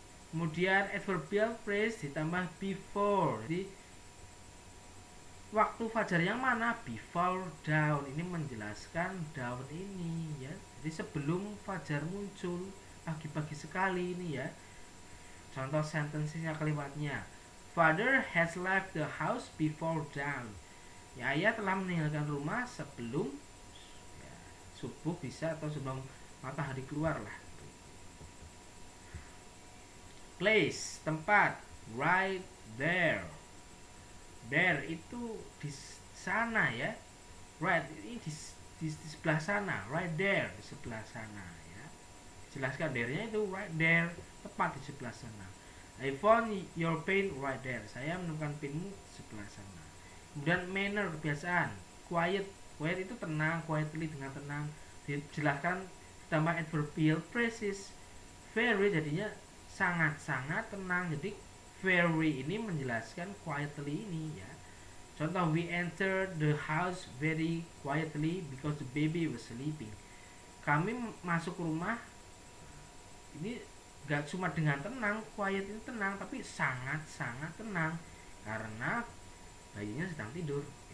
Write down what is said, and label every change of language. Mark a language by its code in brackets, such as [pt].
[id] Kemudian adverbial phrase ditambah before. Jadi waktu fajar yang mana? [en] Before dawn. [id] Ini menjelaskan dawn ini ya. Jadi sebelum fajar muncul, pagi-pagi sekali ini ya. Contoh sentensinya kalimatnya. [en] Father has left the house before dawn. [id] Ya, ayah telah meninggalkan rumah sebelum ya, subuh bisa atau sebelum matahari keluar lah. Place, tempat, right there. There itu di sana ya. Right ini di sebelah sana, right there di sebelah sana ya. Jelaskan there-nya itu right there, tepat di sebelah sana. [en] I found your pen right there. [id] Saya menemukan pinmu sebelah sana. Kemudian manner, kebiasaan, quiet. Quiet itu tenang, quietly dengan tenang. Dijelaskan tambah adverbial phrases. Very jadinya sangat-sangat tenang. Jadi very ini menjelaskan quietly ini ya. [en] Contoh, we entered the house very quietly because the baby was sleeping. [id] Kami masuk rumah ini gak cuma dengan tenang, quiet itu tenang, tapi sangat-sangat tenang karena bayinya sedang tidur.